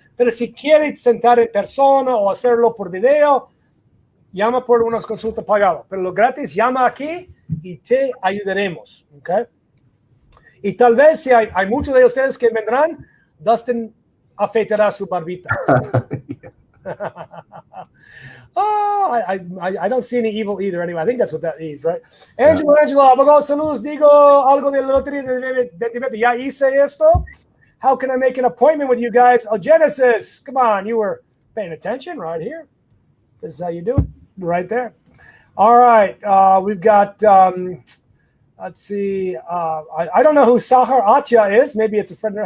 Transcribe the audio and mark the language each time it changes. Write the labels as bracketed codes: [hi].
[es] Pero si quiere sentar en persona o hacerlo por video, llama por una consulta pagada. Pero lo gratis, llama aquí y te ayudaremos. ¿Okay? Y tal vez si hay muchos de ustedes que vendrán, Dustin afeitará su barbita. [en] I don't see any evil either anyway. I think that's what that means, right? [es] Angela, abogado, saludos. Digo algo de la lotería de 2020. Ya hice esto. [en] How can I make an appointment with you guys? Oh, Genesis, come on. You were paying attention right here. This is how you do it. Right there. All right. We've got, let's see. I don't know who Sahar Atya is. Maybe it's a friend.